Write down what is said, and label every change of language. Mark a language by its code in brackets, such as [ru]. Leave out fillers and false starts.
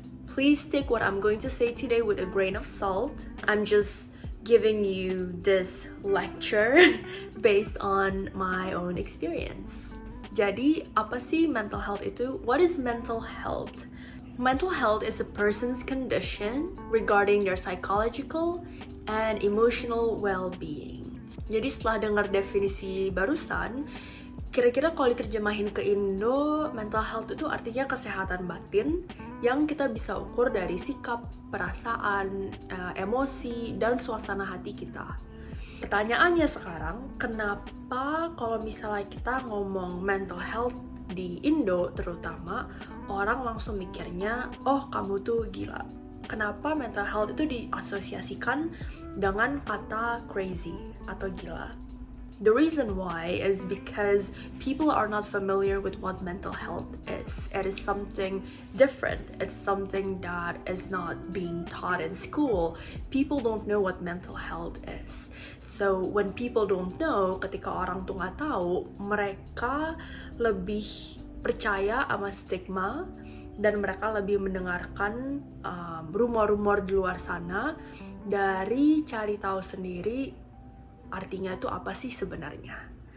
[en] Please take what I'm going to say today with a grain of salt. I'm just giving you this lecture based on my own experience. [id] Jadi, apa sih mental health itu? [en] What is mental health? Mental health is a person's condition regarding their psychological and emotional well-being. [id] Jadi setelah dengar definisi barusan, kira-kira kalau diterjemahin ke Indo, mental health itu artinya kesehatan batin yang kita bisa ukur dari sikap, perasaan, emosi, dan suasana hati kita. Pertanyaannya sekarang, kenapa kalau misalnya kita ngomong mental health di Indo terutama, orang langsung mikirnya, oh kamu tuh gila. Kenapa mental health itu diasosiasikan dengan kata crazy atau gila? [en] The reason why is because people are not familiar with what mental health is. It is something different. It's something that is not being taught in school. People don't know what mental health is. So when people don't know, [id] ketika orang tuh nggak tahu, mereka lebih percaya sama stigma dan mereka lebih mendengarkan rumor-rumor di luar sana dari cari tahu sendiri artinya itu apa sih sebenarnya.